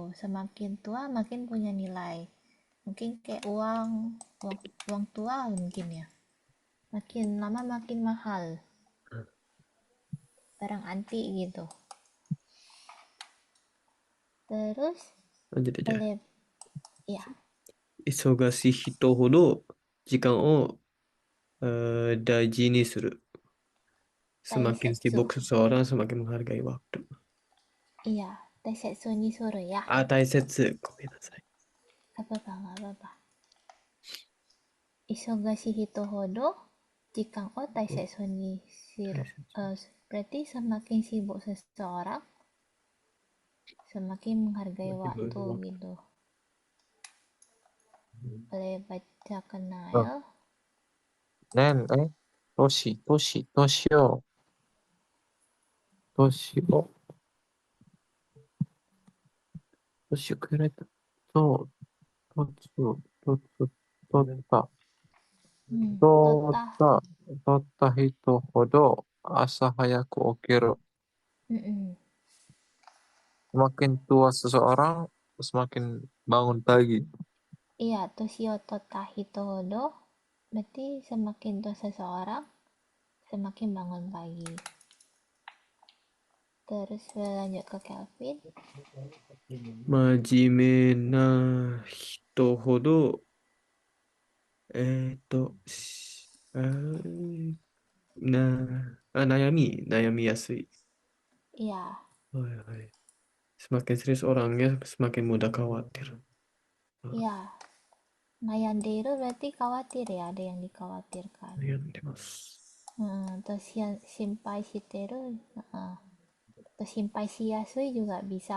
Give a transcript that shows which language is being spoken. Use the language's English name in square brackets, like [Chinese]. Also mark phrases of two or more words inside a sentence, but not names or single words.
[Indonesian] Semakin tua makin punya nilai. Mungkin kayak uang tua mungkin ya. Makin lama makin mahal. Barang antik gitu. Terus Lanjut aja. boleh ya. [Japanese] 忙しい人ほど時間を大事にする. [Indonesian] Semakin Taisetsu. sibuk seseorang, semakin menghargai waktu. Iya, [Japanese] 大切にする [Indonesian] ya. [Japanese] 大切。ごめんなさい. [Indonesian] Apa apa nggak apa-apa. [Japanese] 忙しい人ほど時間を大切にしる. [Indonesian] Berarti semakin sibuk seseorang, semakin menghargai waktu gitu. Boleh baca ke Ah, Nael. [Japanese] 年をくれた。とった。 Tota. 取った人ほど朝早く起きる. Mm-mm. [Indonesian] Semakin tua seseorang, semakin bangun pagi. Iya, [Japanese] 年を取った人ほど. [Indonesian] Berarti semakin tua seseorang, semakin bangun pagi. Terus lanjut ke Kelvin. [Japanese] 真面目な人ほど、悩みやすい。 [Indonesian] Iya, [Japanese] はい、はい. [Indonesian] Semakin serius orangnya, semakin mudah khawatir. iya. Nayanderu berarti khawatir ya, ada yang dikhawatirkan. Terus yang [Japanese] 心配してる, [Indonesian] terus [Japanese] 心配しやすい [Indonesian] juga bisa.